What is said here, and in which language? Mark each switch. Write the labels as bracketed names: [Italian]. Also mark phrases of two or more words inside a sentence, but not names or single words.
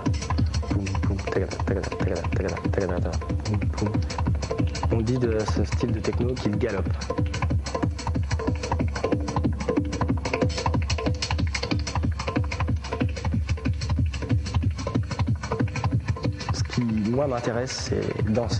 [French] Boum, boum, tagada, tagada, tagada, tagada, tagada, tagada. Boum, boum. On dit de ce style de techno qu'il galope. Ce qui, moi, m'intéresse, c'est danser.